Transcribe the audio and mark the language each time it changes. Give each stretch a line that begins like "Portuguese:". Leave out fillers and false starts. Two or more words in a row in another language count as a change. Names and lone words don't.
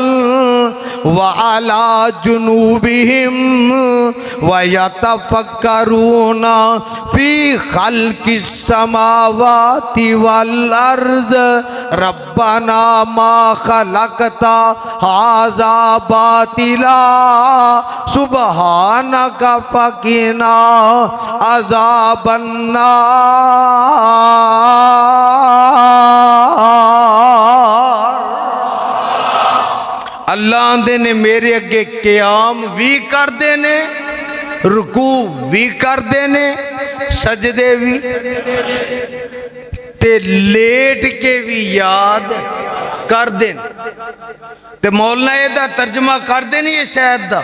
Arabic: وعلی جنوبهم ویتفکرون في خلق السماوات والأرض ربنا ما خلقت هذا باطلا سبحانك فقنا عذابا
Punjabi: اللہ آکھدے نیں میرے اگے قیام وی کردے نیں، رکوع وی کردے نیں، سجدے وی، تے لیٹ کے وی یاد کردے. تے مولانا ایدا ترجمہ کردے نہیں شاید دا.